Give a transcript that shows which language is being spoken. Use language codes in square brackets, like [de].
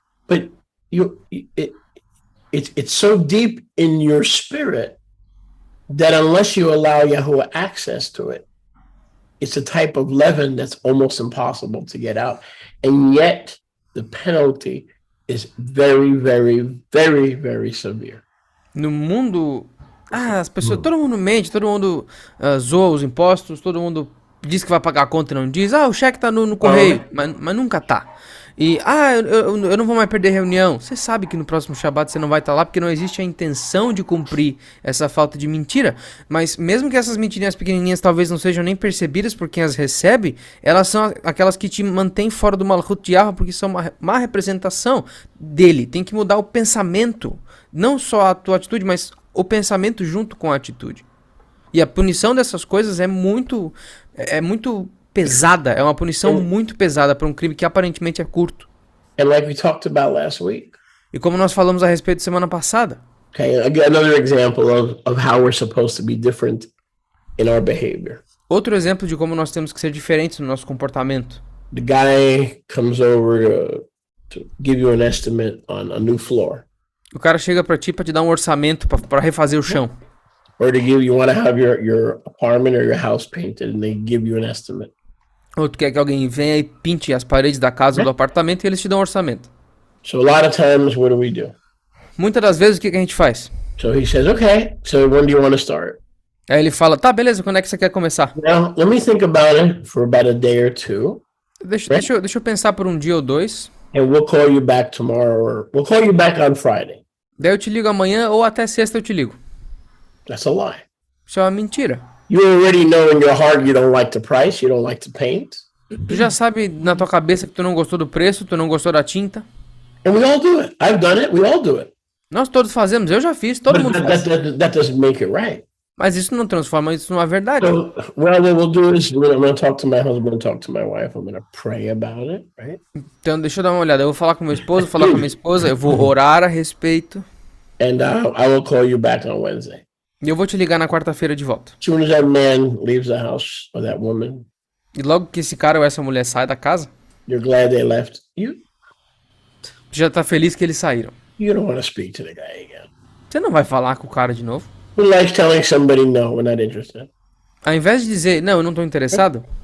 [en] But it's so deep in your spirit that unless you allow Yahuwah access to it, it's a type of leaven that's almost impossible to get out. And yet the penalty is very, very, very, very severe. [pt] No mundo... as pessoas... Todo mundo mente, todo mundo zoa os impostos, todo mundo diz que vai pagar a conta e não diz. O cheque tá no correio, mas nunca tá. E, eu não vou mais perder reunião. Você sabe que no próximo Shabbat você não vai estar lá porque não existe a intenção de cumprir essa falta de mentira. Mas mesmo que essas mentirinhas pequenininhas talvez não sejam nem percebidas por quem as recebe, elas são aquelas que te mantêm fora do Malchut de Yahweh porque são uma má representação dele. Tem que mudar o pensamento. Não só a tua atitude, mas o pensamento junto com a atitude. E a punição dessas coisas é muito pesada. É uma punição muito pesada para um crime que aparentemente é curto. [en] And like we talked about last week. [pt] E como nós falamos a respeito semana passada. [en] Okay, another example of how we're supposed to be different in our behavior. [pt] Outro exemplo de como nós temos que ser diferentes no nosso comportamento. [en] The guy comes over to give you an estimate on a new floor. [pt] O cara chega pra ti pra te dar um orçamento pra refazer o chão. [en] Or you want to have your apartment or your house painted and they give you an estimate. [pt] Ou tu quer que alguém venha e pinte as paredes da casa ou do apartamento e eles te dão um orçamento. [en] So a lot of times, what do? [pt] Muitas das vezes o que a gente faz? [en] So he says, okay, so when do you want to start? [pt] Aí ele fala, tá, beleza, quando é que você quer começar? [en] Now, let me think about it for about a day or two. [pt] Deixa eu pensar por um dia ou dois. [en] And we'll call you back tomorrow or we'll call you back on Friday. [pt] Daí eu te ligo amanhã ou até sexta eu te ligo. [en] That's a lie. [pt] Isso é uma mentira. [en] You already know in your heart you don't like the price, you don't like the paint. [pt] Tu já sabe na tua cabeça que tu não gostou do preço, tu não gostou da tinta. [en] And we all do it. I've done it. We all do it. [pt] Nós todos fazemos, eu já fiz, todo [en] But [pt] mundo faz. [en] that doesn't make it right. [pt] Mas isso não transforma isso numa verdade. [en] So, well, what we'll do is I'm going to talk to my husband, talk to my wife. I'm going to pray about it, right? [pt] Então deixa eu dar uma olhada, eu vou falar com meu esposo, falar com a minha esposa, eu vou orar a respeito. [en] And I will call you back on Wednesday. [pt] E eu vou te ligar na quarta-feira de volta. [en] As soon as that man leaves the house or that woman, [pt] E logo que esse cara ou essa mulher sai da casa, [en] you're glad they left. You [pt] já tá feliz que eles saíram. [en] don't want to speak to the guy again. [pt] Você não vai falar com o cara de novo? [en] Who likes telling somebody no, we're not interested? [pt] Ao invés de dizer, não, eu não tô interessado,